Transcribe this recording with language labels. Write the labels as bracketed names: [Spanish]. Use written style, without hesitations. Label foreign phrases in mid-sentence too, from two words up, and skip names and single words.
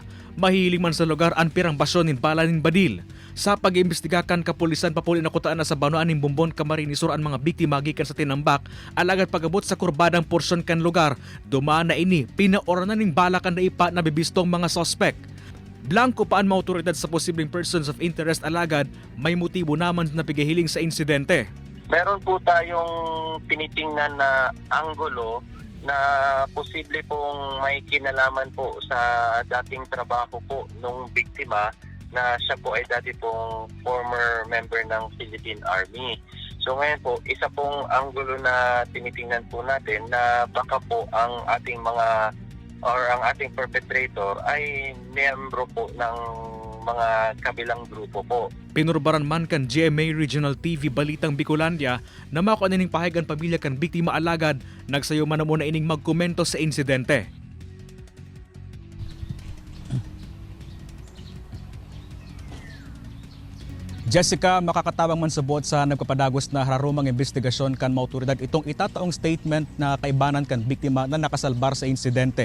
[Bikol] Mahihiling man sa lugar ang pirang basyon nin bala nin badil. Sa pag-iimbestiga kan kapulisan, papuli na kutaan na sa Banuan ng Bombon, Camarines Sur ang mga biktima gikan sa Tinambak. Alagad pag-abot sa kurbadang porsyon kan lugar, dumaan na ini, pinaoranan ning bala kan daipa na bibistong mga sospek. Blanco pa ang mga otoridad sa posibleng [English] persons of interest, [Bikol] alagad may motibo naman na pigahiling sa insidente. [Filipino] Meron po tayong tinitingnan na anggulo na posible pong may kinalaman po sa dating trabaho po nung biktima na siya po ay dati pong [English] former member [Filipino] ng Philippine Army. So ngayon po, isa pong anggulo na tinitingnan po natin na baka po ang ating mga or ang ating perpetrator ay miyembro po ng mga kabilang grupo po. [Bikol] Pinurbaran man kan GMA Regional TV Balitang Bicolandia na makuha nining pahayagan pamilya kan biktima, alagad nagsayo man na muna ining magkomento sa insidente. Jessica, makakatabang man sa buot sa nagpapadagos na hararumang investigasyon kan mga otoridad itong itataong statement na kaibanan kan biktima na nakasalbar sa insidente.